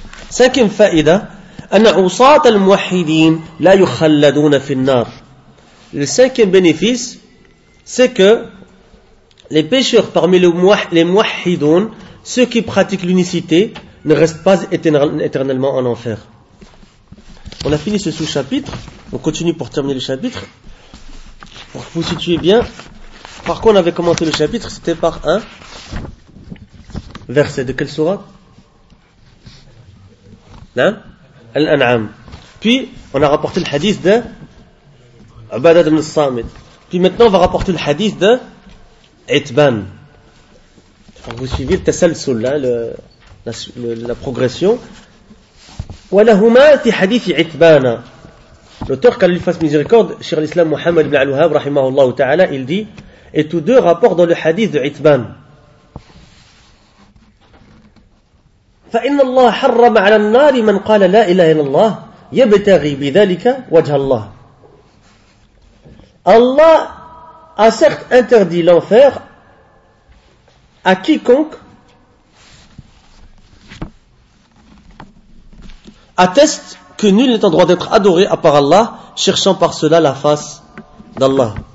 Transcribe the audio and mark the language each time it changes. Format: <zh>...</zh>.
<fr>Cinquième faïda,</fr> <ar>أن عصاة الموحدين لا يخلدون في النار.</ar> <fr>Le cinquième bénéfice, c'est que les pécheurs parmi les muahidoun, ceux qui pratiquent l'unicité, ne restent pas éternellement en enfer. On a fini ce sous-chapitre, on continue pour terminer le chapitre. Pour vous situer bien, par quoi on avait commencé le chapitre, c'était par un verset de quelle sourate? Al-An'am. Puis, on a rapporté le hadith de Ubadah ibn al-Samit. Puis maintenant, on va rapporter le hadith de Itban. Vous suivez le tasalsul, la progression. Walahuma fi hadith Itban. L'auteur, qu'Allah lui fasse miséricorde, Cheikh l'Islam Muhammad ibn al-Wahhab, rahimahullah ta'ala, il dit, et tous deux rapportent dans le hadith de Itban.</fr> <ar>فإن الله حرم على النار من قال لا إله إلا الله يبتغي بذلك وجه الله.</ar> <fr>Allah a certes interdit l'enfer à quiconque atteste que nul n'est en droit d'être adoré à part Allah, cherchant par cela la face d'Allah.</fr>